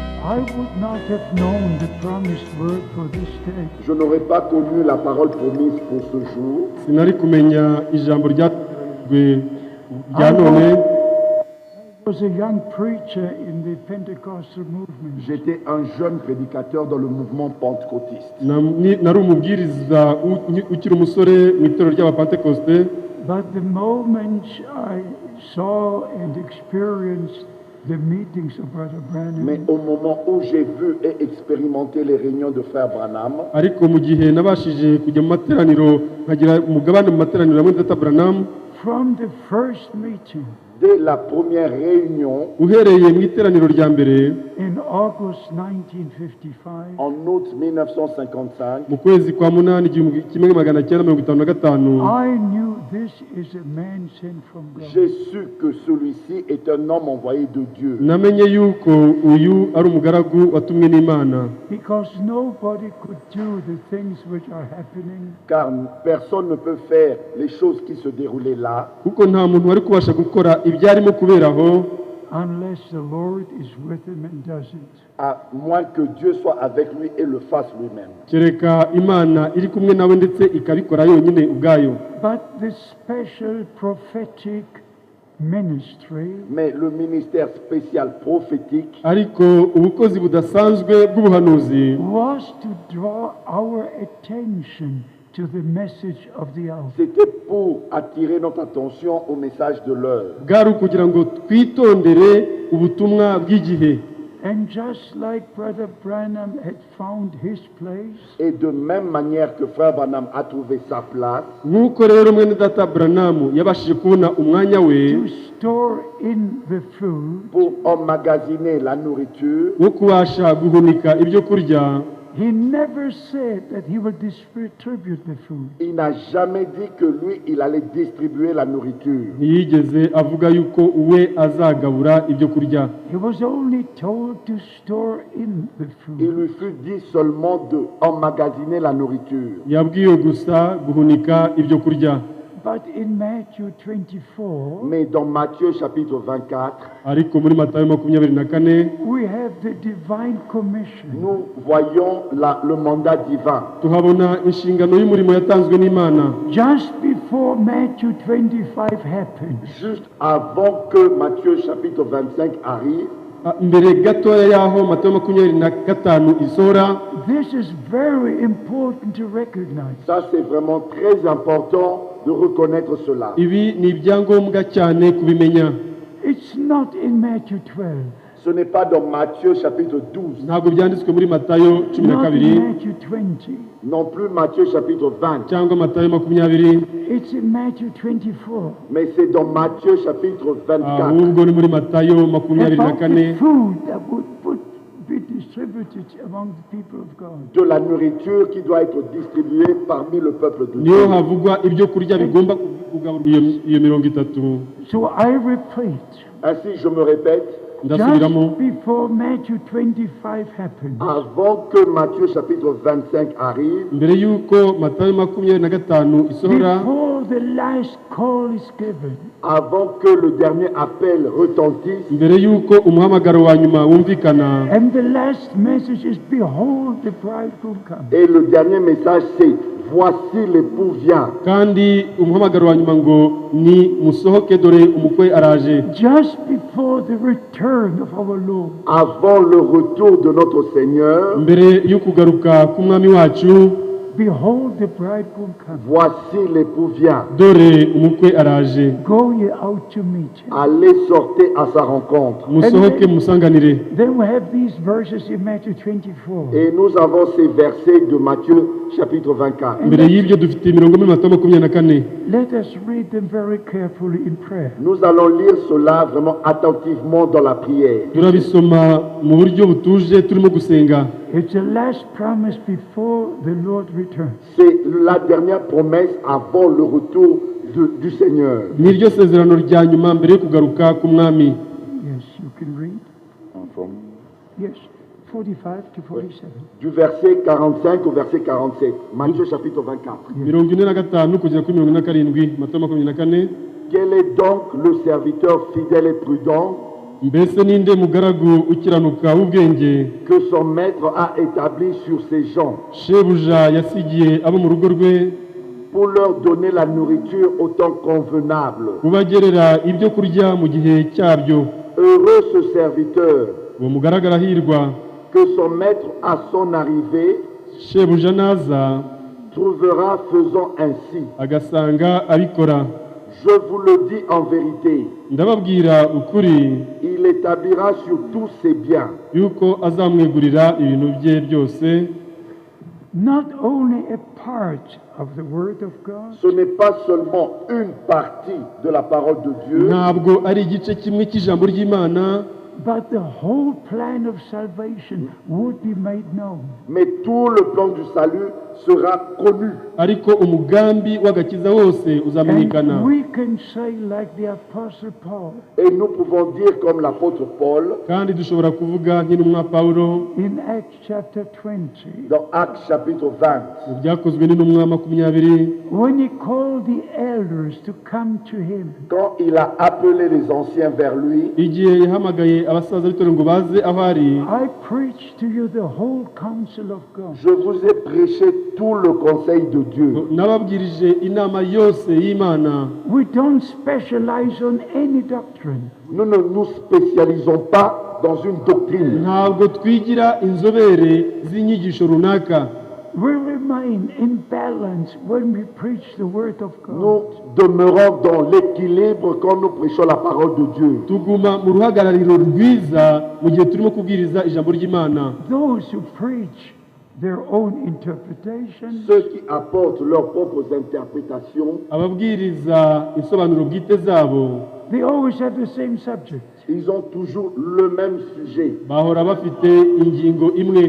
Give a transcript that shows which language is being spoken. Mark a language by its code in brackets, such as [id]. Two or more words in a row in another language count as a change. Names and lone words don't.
[en] I would not have known the promised word for this day. [fr] Je n'aurais pas connu la parole promise pour ce jour. [rw] sinari kumenya ijambo ryateganijwe rya none. [en] I was a young preacher in the Pentecostal movement. [fr] J'étais un jeune prédicateur dans le mouvement pentecôtiste. [rw] Nari umubwiriza ukiri umusore mu itorero ry'abapentekoste. [en] But the moment I saw and experienced the meetings of Brother [fr] Mais [en] Branham, [fr] au moment où j'ai vu et expérimenté les réunions de Frère Branham, [rw] ariko mu gihe nabashije kujya mu materaniro nkagira umugabane mu materaniro amwe Data Branham, [en] from the first meeting [fr] dès la première réunion, [rw] uhereye mu iteraniro rya mbere [en] in August 1955, [fr] en août 1955, [rw] mu kwezi kwa munani 1955, [en] I knew this is a man sent from [fr] j'ai [en] God. [fr] su que celui-ci est un homme envoyé de Dieu. [rw] namenye yuko uyu ari umugaragu watumwe n'Imana, [en] Because nobody could do the things which are happening [fr] Car personne ne peut faire les choses qui se déroulaient là [rw] kuko nta muntu wari kubasha gukora ibyarimo kuberaho [en] unless the Lord is with him and does it. [fr] à moins que Dieu soit avec lui et le fasse lui-même. [rw] kereka Imana iri kumwe nawe ndetse ikabikora yonyine ubwayo. [en] But the special prophetic ministry [fr] Mais le ministère spécial prophétique [rw] ariko ubukozi budasanzwe bw'ubuhanuzi [en] was to draw our attention to the message of the hour. [fr] c'était pour attirer notre attention au message de l'heure. [rw] bwari ukugira ngo twitondere ubutumwa bw'igihe. [en] And just like Brother Branham had found his place, [fr] Et de même manière que Frère Branham a trouvé sa place [rw] nk'uko rero mwene Data Branham yabashije kubona umwanya we [en] to store in the food, [fr] pour emmagasiner la nourriture, [rw] wo kubasha guhunika ibyo kurya, [en] he never said that he would distribute the food. [fr] il n'a jamais dit que lui, il allait distribuer la nourriture. [rw] ntiyigeze avuga yuko we azagabura ibyo kurya. [en] He was only told to store in the [fr] Il [en] food. [fr] lui fut dit seulement de emmagasiner la nourriture. [rw] yabwiwe gusa guhunika ibyo kurya. [en] But in Matthew 24, [fr] Mais dans Matthieu chapitre 24, [rw] ariko muri Matayo 24 [en] we have the divine commission. [fr] nous voyons le mandat divin. [rw] tuhabona inshingano y'umurimo yatanzwe n'Imana. [en] Just before Matthew 25 happened, [fr] Juste avant que Matthieu chapitre 25 arrive, [rw] mbere gatoya y'aho Matayo 25 isohora. [en] this is very important to recognize. [fr] ça c'est vraiment très important de reconnaître cela. [rw] Ibi ni ibyangombwa cyane kubimenya. [en] It's not in Matthew 12, [fr] Ce n'est pas dans Matthieu chapitre 12, [rw] ntabwo byanditswe muri Matayo [en] not in 12 Matthew 20. [fr] non plus Matthieu chapitre 20, [rw] cyangwa Matayo 20, [en] It's in Matthew 24. [fr] mais c'est dans Matthieu chapitre 24. [rw] ahubwo ni muri Matayo [en] About the 24 food that would be distributed among the people of God. [fr] De la nourriture qui doit être distribuée parmi le peuple de [rw] niho [fr] Dieu. [rw] havugwa ibyo kurya bigomba kugaburwa iyo 30. [en] So I repeat, [fr] Ainsi, je me répète, [rw] ndasubiramo, [en] just before Matthew 25 happened, [fr] avant que Matthieu chapitre 25 arrive, [rw] mbere y'uko Matayo 25 isohora, [en] before the last call is given, [fr] avant que le dernier appel retentisse, [rw] mbere y'uko umuhamagaro wa nyuma wumvikana, [en] and the last message is, behold, the bridegroom comes. [fr] et le dernier message c'est voici l'époux vient. [rw] kandi umuhamagaro wa nyuma ngo ni musohoke dore umukwe araje. [en] Just before the return of our Lord, [fr] Avant le retour de notre Seigneur, [rw] mbere y'ukugaruka k'umwami wacu, [en] behold, the bridegroom comes. [fr] voici l'époux vient. [rw] dore umukwe araje. [en] Go ye out to meet him. [fr] Allez, sortez à sa rencontre. [rw] musohoke musanganire. [en] Then we have these verses in Matthew 24. [fr] Et nous avons ces versets de Matthieu chapitre 24. [rw] mbere y'ibyo dufite imirongo muri Matayo 24. [en] Let us read them very carefully in prayer. [fr] Nous allons lire cela vraiment attentivement dans la prière. [rw] turabisoma mu buryo butuje turimo gusenga. [en] It's the last promise before the Lord returns. [fr] C'est la dernière promesse avant le retour du Seigneur. [rw] niryo sezerano rya nyuma mbere yo kugaruka k'umwami. [en] Yes, you can read. Yes, 45 to 47. [fr] Du verset 45 au verset 47. Matthieu chapitre 24. [rw] 45 kugera kuri 47. Matayo 24. [fr] Quel est donc le serviteur fidèle et prudent [rw] mbese ninde mugaragu ukiranuka w'ubwenge [fr] que son maître a établi sur ses gens [rw] shebuja yasigiye abo mu rugo rwe [fr] pour leur donner la nourriture au temps convenable. [rw] kubagerera ibyo kurya mu gihe cyabyo. [fr] Heureux ce serviteur [rw] uwo mugaragu arahirwa [fr] que son maître à son arrivée [rw] shebuja naza [fr] trouvera faisant ainsi. [rw] agasanga abikora. [fr] Je vous le dis en vérité, [rw] ndababwira ukuri [fr] il établira sur tous ses biens. [rw] yuko azamwegurira ibintu bye byose. [en] Not only a part of the Word of God, [fr] Ce n'est pas seulement une partie de la parole de Dieu, [rw] ntabwo ari igice kimwe cy'ijambo ry'Imana, [en] but the whole plan of salvation would be made known. [fr] mais tout le plan du salut sera connu. [rw] ariko umugambi w'agakiza wose uzamenyekana. [en] And we can say like the Apostle Paul [fr] Et nous pouvons dire comme l'apôtre Paul [rw] kandi dushobora kuvuga nk'intumwa Pawulo [en] in Acts chapter 20, [fr] dans Actes chapitre 20, [rw] mu byakozwe n'intumwa 20, [en] when he called the elders to come to him, [fr] quand il a appelé les anciens vers lui, [rw] igihe yahamagaye abasaza b'itorero ngo baze aho ari, [en] I preach to you the whole counsel of God. [fr] je vous ai prêché tout le conseil de Dieu. [rw] nababwirije inama yose y'Imana. [en] We don't specialize on any doctrine. [fr] Nous ne nous spécialisons pas dans une doctrine. [rw] ntabwo twigira inzobere z'inyigisho runaka. [en] We remain in balance when we preach the Word of God. [fr] Nous demeurons dans l'équilibre quand nous prêchons la parole de Dieu. [rw] tuguma mu ruhagarariro rwiza mu gihe turimo kubwiriza ijambo ry'Imana. [en] Those who preach their own interpretation, [fr] Ceux qui apportent leurs propres interprétations, [rw] ababwiriza insobanuro bwite zabo [en] they always have the same subject. [fr] ils ont toujours le même sujet. [rw] bahora bafite ingingo imwe.